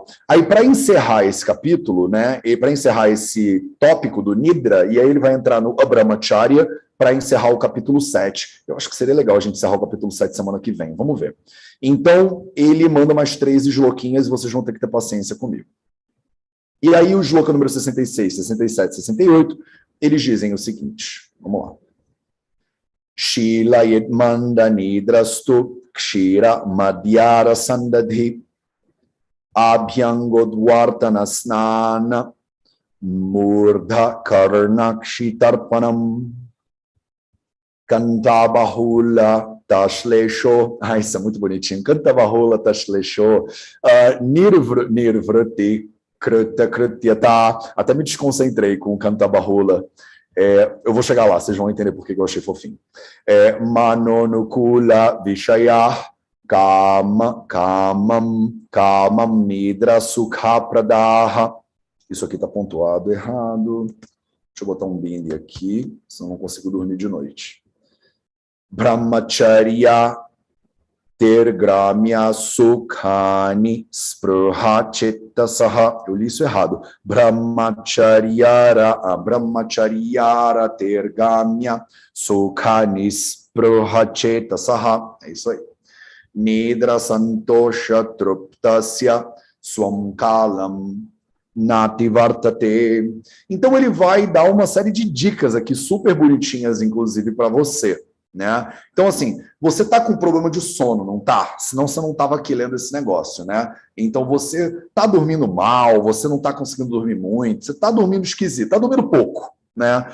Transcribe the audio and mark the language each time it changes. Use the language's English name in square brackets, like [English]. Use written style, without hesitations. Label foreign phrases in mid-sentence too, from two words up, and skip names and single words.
[Portuguese] Aí, para encerrar esse capítulo, né, e para encerrar esse tópico do Nidra, e aí ele vai entrar no Brahmacharya para encerrar o capítulo 7. Eu acho que seria legal a gente encerrar o capítulo 7 semana que vem. Vamos ver. Então, ele manda mais 3 shlokinhas e vocês vão ter que ter paciência comigo. E aí, o shloka número 66, 67, 68, eles dizem o seguinte. Vamos lá. [Sanskrit] Shilayet manda nidrastu kshira madhyara sandadhi abhyangodvartana snana murdha karnakshitarpanam kantabahula tashlesho. [Portuguese] Isso é muito bonitinho. [Sanskrit] Kantabahula tashlesho nirvrati krita krityata. [Portuguese] Até me desconcentrei com o Kantabahula. Eu vou chegar lá, vocês vão entender por que eu achei fofinho. [Sanskrit] Manonukula vishayah kamam nidra sukha pradaha. [Portuguese] Isso aqui está pontuado errado. Deixa eu botar um bindi aqui, senão não consigo dormir de noite. [Sanskrit] Brahmacharya tergramya sukhani spruha chittasaha. [Portuguese] Eu li isso errado. [Sanskrit] Brahmacharyara tergamya sukhani spruha chittasaha. [Portuguese] É isso aí. [Sanskrit] Nidra santosha truptasya swam kalam nativartate. [Portuguese] Então ele vai dar uma série de dicas aqui, super bonitinhas, inclusive, para você. Né? Então, assim, você está com problema de sono, não tá? Senão você não estava aqui lendo esse negócio, né? Então você está dormindo mal, você não está conseguindo dormir muito, você está dormindo esquisito, está dormindo pouco, né?